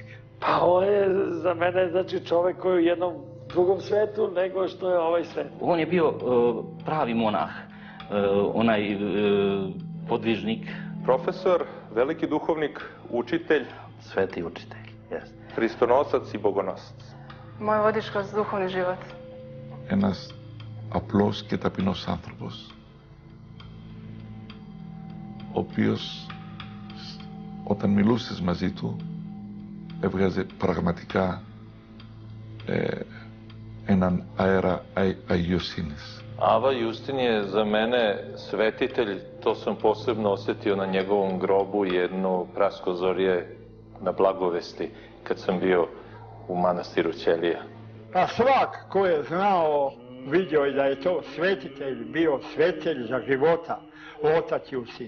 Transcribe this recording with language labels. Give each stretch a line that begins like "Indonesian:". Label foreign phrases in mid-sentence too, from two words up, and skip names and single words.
Serbian: Pa on je za mene znači čovjek koji je u jednom drugom svetu nego što je ovaj svet. On je bio pravi monah, onaj podvižnik. Profesor, veliki duhovnik, učitelj. Sveti učitelj, jest. Hristonosac i bogonosac. Moj vodič kroz duhovni život.
Greek: Ένας απλός και ταπεινός άνθρωπος, ο οποίος όταν μιλούσες μαζί του έβγαζε πραγματικά έναν αέρα αγιοσύνης.
Serbian: Ava Justin je za mene svetitelj, to sam posebno osjetio na njegovom grobu jedno praskozorje na Blagovesti kad sam bio u manastiru Ćelija. A svak ko je znao, vidio je da je to svetitelj, bio svetelj za života, otac Justin.